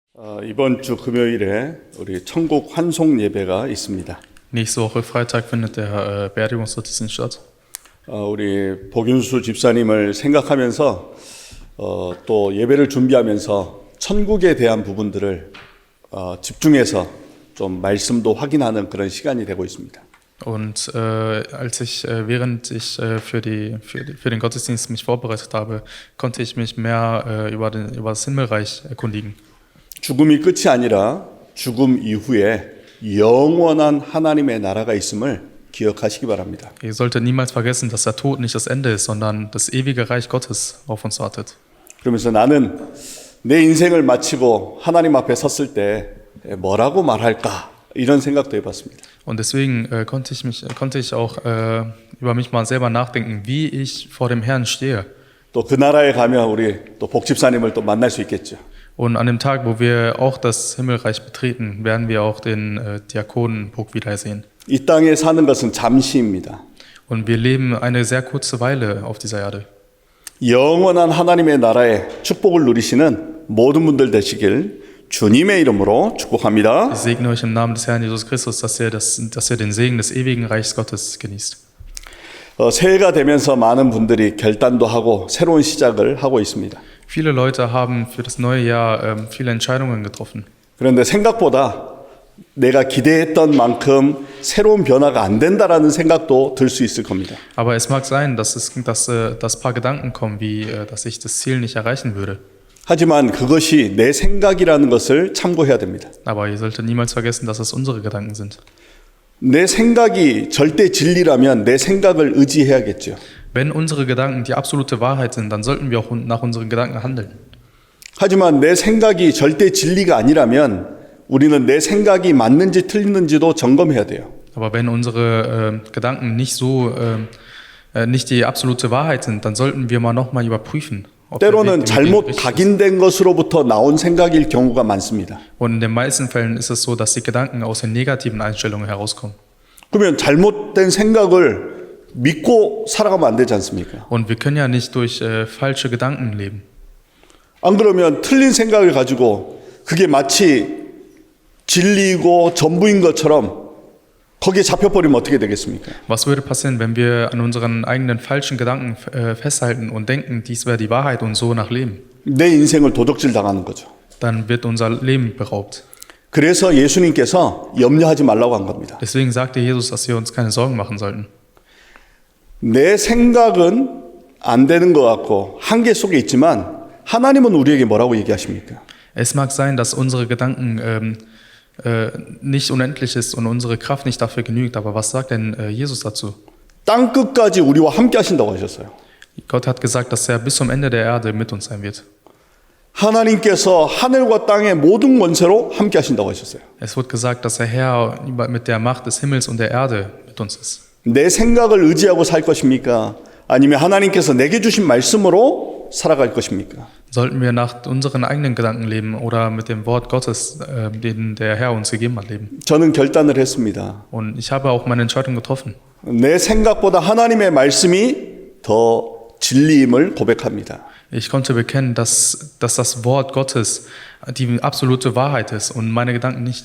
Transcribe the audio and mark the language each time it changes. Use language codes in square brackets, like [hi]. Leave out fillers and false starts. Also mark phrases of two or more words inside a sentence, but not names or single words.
[ko] 이번 주 금요일에 우리 천국 환송 예배가 있습니다. [de] Nächste Woche Freitag findet der Beerdigungsgottesdienst statt. [ko] 우리 복윤수 집사님을 생각하면서 또 예배를 준비하면서 천국에 대한 부분들을 집중해서 좀 말씀도 확인하는 그런 시간이 되고 있습니다. [de] Und während ich für den Gottesdienst mich vorbereitet habe, konnte ich mich mehr über das Himmelreich erkundigen. [ko] 죽음이 끝이 아니라 죽음 이후에 영원한 하나님의 나라가 있음을 기억하시기 바랍니다. [de] Ihr solltet niemals vergessen, dass der Tod nicht das Ende ist, sondern das ewige Reich Gottes auf uns wartet. [ko] 그러면서 나는 내 인생을 마치고 하나님 앞에 섰을 때 뭐라고 말할까 이런 생각도 해봤습니다. [de] Und deswegen konnte ich auch über mich mal selber nachdenken, wie ich vor dem Herrn stehe. [ko] 또 그 나라에 가면 우리 또 복집사님을 또 만날 수 있겠죠. [de] Und an dem Tag, wo wir auch das Himmelreich betreten, werden wir auch den Diakonen Puck wiedersehen. [ko] 이 땅에 사는 것은 잠시입니다. [de] Und wir leben eine sehr kurze Weile auf dieser Erde. [ko] 영원한 하나님의 나라의 축복을 누리시는 모든 분들 되시길 주님의 이름으로 축복합니다. [de] Ich segne euch im Namen des Herrn Jesus Christus, dass ihr den Segen des ewigen Reichs Gottes genießt. [ko] 새해가 되면서 많은 분들이 결단도 하고 새로운 시작을 하고 있습니다. [de] Viele Leute haben für das neue Jahr viele Entscheidungen getroffen. [ko] 그런데 생각보다 내가 기대했던 만큼 새로운 변화가 안 된다라는 생각도 들 수 있을 겁니다. [de] Aber es mag sein, dass paar Gedanken kommen, wie dass ich das Ziel nicht erreichen würde. [ko] 하지만 그것이 내 생각이라는 것을 참고해야 됩니다. [de] Aber ihr solltet niemals vergessen, dass es unsere Gedanken sind. [ko] 내 생각이 절대 진리라면 내 생각을 의지해야겠죠. [de] Wenn unsere Gedanken die absolute Wahrheit sind, dann sollten wir auch nach unseren Gedanken handeln. [ko] 하지만 내 생각이 절대 진리가 아니라면 우리는 내 생각이 맞는지 틀리는지도 점검해야 돼요. [de] Aber wenn unsere Gedanken nicht die absolute Wahrheit sind, dann sollten wir nochmal überprüfen. [ko] 때로는 잘못 각인된 것으로부터 나온 생각일 경우가 많습니다. [de] Und in den meisten Fällen ist es so, dass die Gedanken aus den negativen Einstellungen herauskommen. [ko] 그러면 잘못된 생각을 믿고 살아가면 안 되지 않습니까? [de] Und wir können ja nicht durch falsche Gedanken leben. [ko] 안 그러면 틀린 생각을 가지고 그게 마치 진리이고 전부인 것처럼 거기에 잡혀버리면 어떻게 되겠습니까? [de] Was würde passieren, wenn wir an unseren eigenen falschen Gedanken festhalten und denken, dies wäre die Wahrheit und so nachleben? [ko] 내 인생을 도적질 당하는 거죠. [de] Dann wird unser Leben beraubt. [ko] 그래서 예수님께서 염려하지 말라고 한 겁니다. [de] Deswegen sagte Jesus, dass wir uns keine Sorgen machen sollten. [ko] 내 생각은 안 되는 것 같고 한계 속에 있지만 하나님은 우리에게 뭐라고 얘기하십니까? [de] Es mag sein, dass unsere Gedanken nicht unendlich ist und unsere Kraft nicht dafür genügt, aber was sagt denn Jesus dazu? [ko] 땅 끝까지 우리와 함께 하신다고 하셨어요. [de] Gott hat gesagt, dass er bis zum Ende der Erde mit uns sein wird. [ko] 하나님께서 하늘과 땅의 모든 권세로 함께 하신다고 하셨어요. [de] Es wird gesagt, dass der Herr mit der Macht des Himmels und der Erde mit uns ist. [ko] 내 생각을 의지하고 살 것입니까? 아니면 하나님께서 내게 주신 말씀으로 살아갈 것입니까? [de] Sollten wir nach unseren eigenen Gedanken leben oder mit dem Wort Gottes, den der Herr uns gegeben hat, leben? [ko] 저는 결단을 했습니다. [de] Und ich habe auch meine Entscheidung getroffen. [ko] 내 생각보다 하나님의 말씀이 더 진리임을 고백합니다. [de] Ich konnte bekennen, dass das Wort Gottes die absolute Wahrheit ist und meine Gedanken nicht.